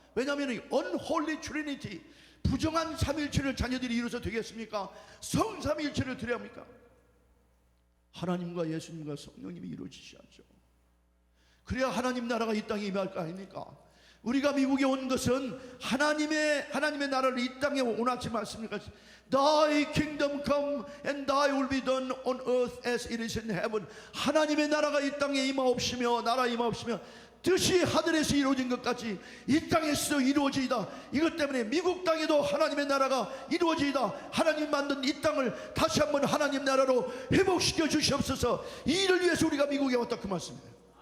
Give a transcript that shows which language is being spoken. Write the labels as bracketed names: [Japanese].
[Korean] 왜냐하면 [English] unholy trinity, [Korean] 부정한 삼일체를 자녀들이 이루어서 되겠습니까? 성삼일체를 드려야 합니까? 하나님과 예수님과 성령님이 이루어지셔야죠. 그래야 하나님 나라가 이 땅에 임할 거 아닙니까? 우리가 미국에 온 것은 하나님의 나라를 이 땅에 원하지 않습니까? [English] Thy kingdom come and thy will be done on earth as it is in heaven. [Korean] 하나님의 나라가 이 땅에 임하옵시며 나라 임하옵시며 뜻이 하늘에서 이루어진 것 같이 이 땅에서 이루어지이다. 이것 때문에 미국 땅에도 하나님의 나라가 이루어지이다. 하나님 만든 이 땅을 다시 한번 하나님 나라로 회복시켜 주시옵소서. 이 일을 위해서 우리가 미국에 왔다 그 말씀이에요.